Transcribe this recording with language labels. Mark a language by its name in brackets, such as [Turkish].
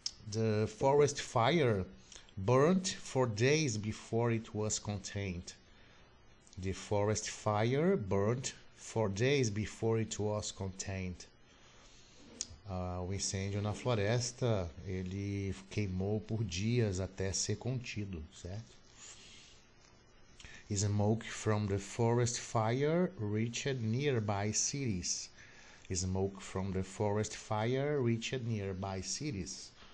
[English] The forest fire burnt for days before it was contained. The forest fire burnt for days before it was contained. [Portuguese] O incêndio na floresta, ele queimou por dias até ser contido, certo? [English] Smoke from the forest fire reached nearby cities. Smoke from the forest fire reached nearby cities.